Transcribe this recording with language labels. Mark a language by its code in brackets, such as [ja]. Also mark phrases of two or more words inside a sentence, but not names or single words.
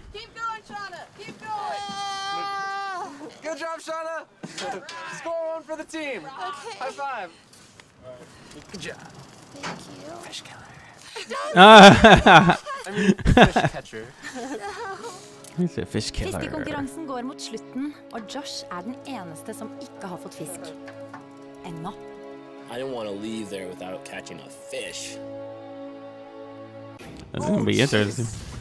[en] Keep going, Shauna. Keep going. Good job, Shauna. Score 1 for the team. Okay. High five. Good job. Thank you. Fish killer. I mean, fish catcher. He's a fish killer. [no] Fiskekonkurransen går mot slutten, og Josh er den eneste som ikke har fått fisk. Ennå. [en] I didn't want to leave there without catching a fish. That's gonna be interesting.